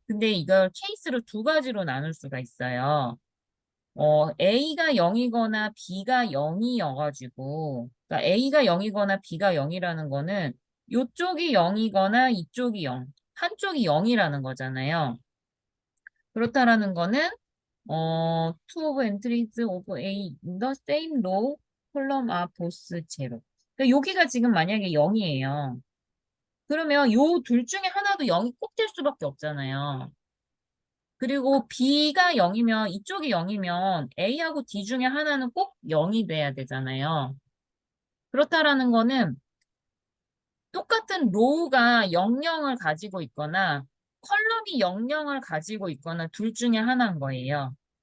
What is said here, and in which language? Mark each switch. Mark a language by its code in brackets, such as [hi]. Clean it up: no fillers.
[ko] 근데 이걸 케이스로 두 가지로 나눌 수가 있어요. A가 0이거나 B가 0이어가지고, 그러니까 A가 0이거나 B가 0이라는 거는 이쪽이 0이거나 이쪽이 0, 한쪽이 0이라는 거잖아요. 그렇다라는 거는 [en] two of entries of A in the same row column are both zero. [ko] 그러니까 여기가 지금 만약에 0이에요. 그러면 요 둘 중에 하나도 0이 꼭 될 수밖에 없잖아요. 그리고 B가 0이면 이쪽이 0이면 A하고 D 중에 하나는 꼭 0이 돼야 되잖아요. 그렇다라는 거는 똑같은 로우가 00을 가지고 있거나 컬럼이 00을 가지고 있거나 둘 중에 하나인 거예요.